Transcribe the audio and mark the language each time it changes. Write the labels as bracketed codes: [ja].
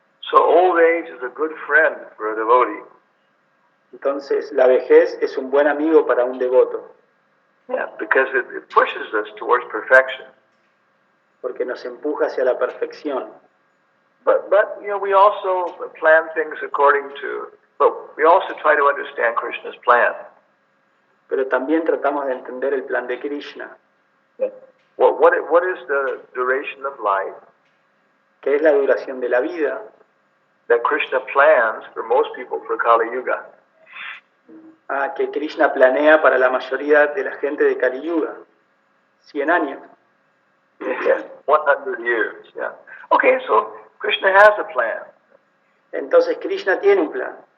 [en] So old age is a good friend for a devotee. [es] Entonces, la vejez es un buen amigo para un devoto, [en] Yeah, because it pushes us towards perfection. [es] porque nos empuja hacia la perfección. [en] But we also plan things but we also try to understand Krishna's plan. [es] Pero también tratamos de entender el plan de Krishna, [en] What is the duration of life [es] que es la duración de la vida [en] that Krishna plans for most people for Kali Yuga? [es] que Krishna planea para la mayoría de la gente de Kali Yuga. 100 años. [en] Yeah, 100 years. Yeah. Okay, so Krishna has a plan, [es] Entonces Krishna tiene un plan.